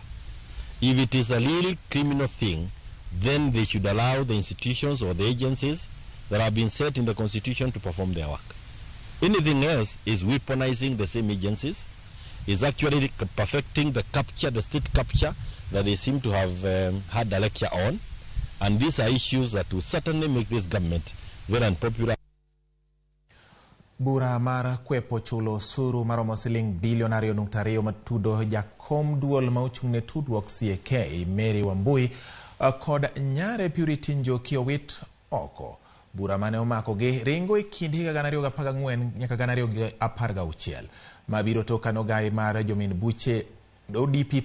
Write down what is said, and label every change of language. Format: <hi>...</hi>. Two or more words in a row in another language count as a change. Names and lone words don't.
<en>If it is a real criminal thing, then they should allow the institutions or the agencies that have been set in the Constitution to perform their work. Anything else is weaponizing the same agencies, is actually perfecting the capture, the state capture that they seem to have had a lecture on. And these are issues that will certainly make this government very unpopular.</en> <luo>Bura mar kwepo chulo suru maromo siling bilionario nuktario matudo jakom duol mauchungne tudruok CK Mary Wambui kod nyare Purity Njoki owit oko. Bura mane omako gi ringo e kind higa 2014 nyaka 2016 mabiro tokano gai mar jomin buche DPP.</luo>